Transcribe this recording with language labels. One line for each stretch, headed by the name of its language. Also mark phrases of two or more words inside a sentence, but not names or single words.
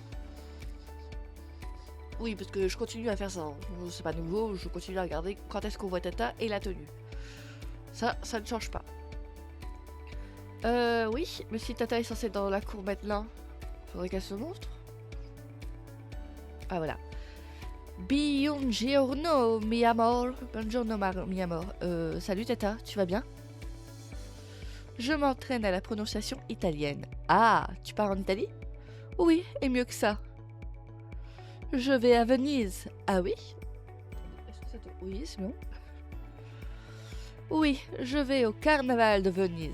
French: Oui, parce que je continue à faire ça. C'est pas nouveau, je continue à regarder quand est-ce qu'on voit Tata et la tenue. Ça ne change pas. Oui, mais si Tata est censée être dans la cour maintenant, faudrait qu'elle se montre. Ah voilà.
Italian: Buongiorno,
Spanish: mi amor.
Italian: Buongiorno,
Spanish: mi amor.
French: Salut Tata, tu vas bien? Je m'entraîne à la prononciation italienne. Ah, tu pars en Italie? Oui, et mieux que ça. Je vais à Venise. Ah oui? Est-ce que ça te... Oui, c'est bon. Oui, je vais au carnaval de Venise.